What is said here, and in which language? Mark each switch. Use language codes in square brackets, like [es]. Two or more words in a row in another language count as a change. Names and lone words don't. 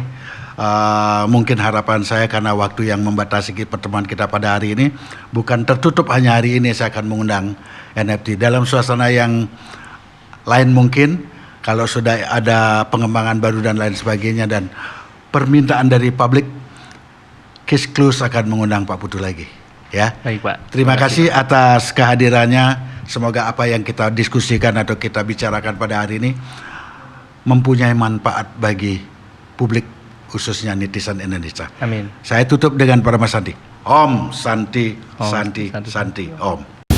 [id] Mungkin harapan saya karena waktu yang membatasi pertemuan kita pada hari ini bukan tertutup hanya hari ini saya akan mengundang NFT dalam suasana yang lain mungkin kalau sudah ada pengembangan baru dan lain sebagainya dan permintaan dari publik, Case Close akan mengundang Pak Putu lagi ya. Baik Pak. Terima kasih atas kehadirannya. Semoga apa yang kita diskusikan atau kita bicarakan pada hari ini mempunyai manfaat bagi publik, khususnya netizen Indonesia. Amin. Saya tutup dengan Parama Santi. [sa] Om Santi, Om Santi, Santi, Santi, Om.